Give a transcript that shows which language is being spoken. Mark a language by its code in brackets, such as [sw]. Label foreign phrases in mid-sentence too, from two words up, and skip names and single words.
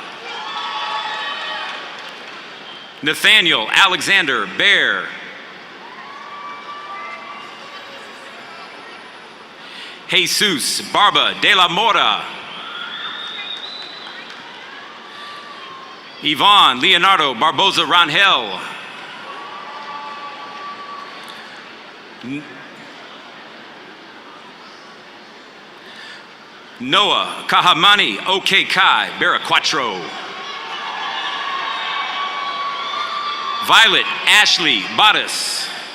[en] Nathaniel Alexander Bear. Jesus Barba de la Mora. Yvonne Leonardo Barboza Rangel. Noah Kahamani Okekai Baraquatro. Violet Ashley Bottas.